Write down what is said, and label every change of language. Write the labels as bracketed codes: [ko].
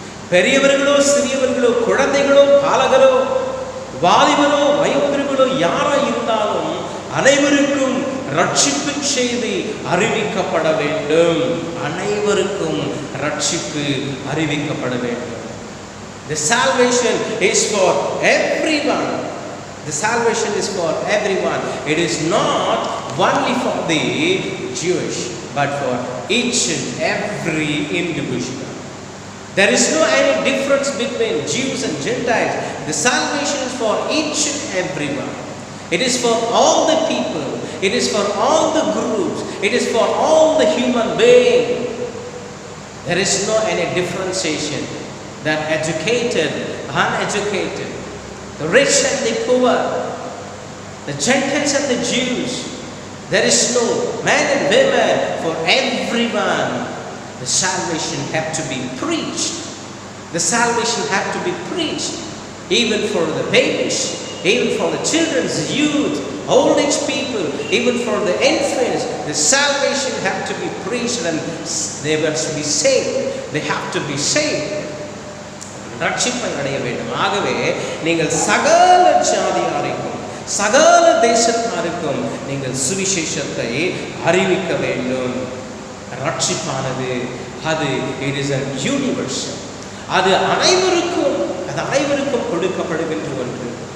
[ta] பெரியவர்களோ சிறியவர்களோ, குழந்தைகளோ பாலகரோ, வாலிபனோ வயோதிகர்களோ யாராக இருந்தாலும் அனைவருக்கும் ரட்சிப்பின் செய்தி அறிவிக்கப்பட வேண்டும். அனைவருக்கும் ரட்சிப்பு அறிவிக்கப்பட வேண்டும். [en] The salvation is for everyone. The salvation is for everyone. It is not only for the Jewish, but for each and every individual. There is no any difference between Jews and Gentiles. The salvation is for each and everyone. It is for all the people. It is for all the groups. It is for all the human beings. There is no any differentiation that educated, uneducated, the rich and the poor, the Gentiles and the Jews. There is no man and women. For everyone, the salvation have to be preached. The salvation have to be preached, even for the babies, even for the children's youth, old age people, even for the infants. The salvation have to be preached and they must be saved. They have to be saved. [ta] ரட்சிப்பை அடைய வேண்டும். ஆகவே நீங்கள் சகல ஜாதியாருக்கும், சகல தேசத்தாருக்கும் நீங்கள் சுவிசேஷத்தை அறிவிக்க வேண்டும். ரட்சிப்பானது அது [en] It is a universal. [ta] அது அனைவருக்கும் கொடுக்கப்படுகின்ற ஒன்று.